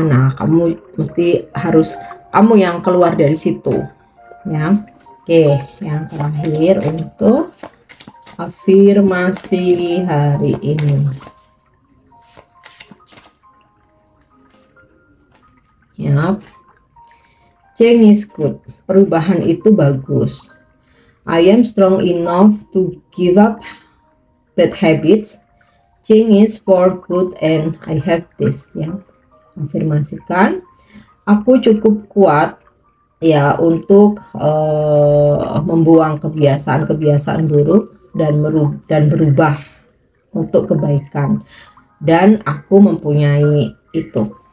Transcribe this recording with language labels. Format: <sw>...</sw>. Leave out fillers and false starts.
<id>Nah, kamu mesti harus kamu yang keluar dari situ ya. Oke, yang terakhir untuk afirmasi hari ini ya.</id> <en>Change is good,</en> <id>perubahan itu bagus.</id> <en>I am strong enough to give up bad habits. Change is for good and I have this ya.</en> <id>Afirmasikan, aku cukup kuat ya untuk membuang kebiasaan-kebiasaan buruk dan berubah untuk kebaikan, dan aku mempunyai itu.</id>